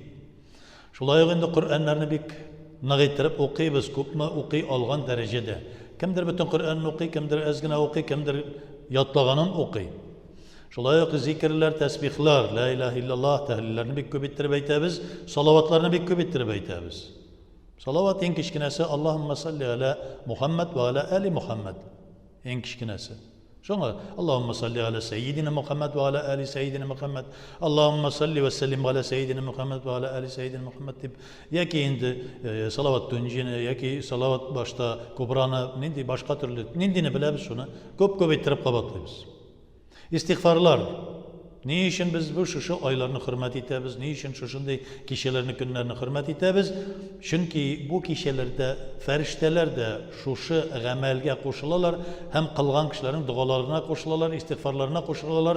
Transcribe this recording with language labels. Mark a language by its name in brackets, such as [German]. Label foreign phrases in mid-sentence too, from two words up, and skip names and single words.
[Tatar] Шулай ук инде Коръәннәрне бик нык иттереп укыйбыз, күпме укый алган дәрәҗәдә. Кемдер бөтен Коръәнне укый, кемдер әз генә укый, кемдер ятлаганын укый. Шулай ук зикрләр, тәсбихләр, [Arabic] لا إله إلا الله [Tatar] тәһлилләрне бик күп иттереп әйтәбез, салаватларны бик күп иттереп әйтәбез. Салават иң кичкенәсе [Arabic] اللهم صل على محمد وعلى آل محمد. [Tatar] Иң кичкенәсе. [Arabic] Шуңа اللهم صل على سيدنا محمد وعلى آل سيدنا محمد. اللهم صل وسلم على سيدنا محمد وعلى آل سيدنا محمد дип. [Tatar] Яки инде салават төнҗине, яки салават башта кубраны, нинди башка төрле, ниндине беләбез шуны. Күп-күп иттереп кабатлыйбыз. Истигъфарлар. Ни өчен без бу шушы айларны хөрмәт итәбез? Ни өчен шушындый кичәләрне, көннәрне хөрмәт итәбез? Чөнки бу кичәләрдә фәрештәләр дә шушы гамәлгә кушылалар һәм кылган кешеләрнең дугаларына кушылалар, истигъфарларына кушылалар.